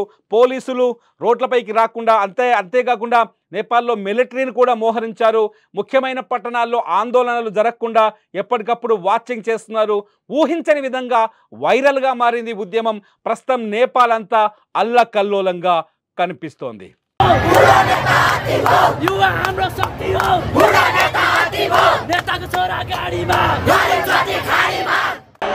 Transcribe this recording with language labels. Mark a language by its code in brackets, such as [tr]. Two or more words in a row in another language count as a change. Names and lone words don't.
[te] పోలీసులు రోడ్లపైకి రాకుండా, అంతేకాకుండా నేపాల్లో మిలిటరీని కూడా మోహరించారు. ముఖ్యమైన పట్టణాల్లో ఆందోళనలు జరగకుండా ఎప్పటికప్పుడు వాచింగ్ చేస్తున్నారు. ఊహించని విధంగా వైరల్గా మారింది ఉద్యమం. ప్రస్తుతం నేపాల్ అంతా అల్లకల్లోలంగా కనిపిస్తోంది. [ne] युवा हाम्रो शक्ति हो, बुढा नेता हात्ती भो, नेताको छोरा गाडीमा, गरीब जाति खाडीमा।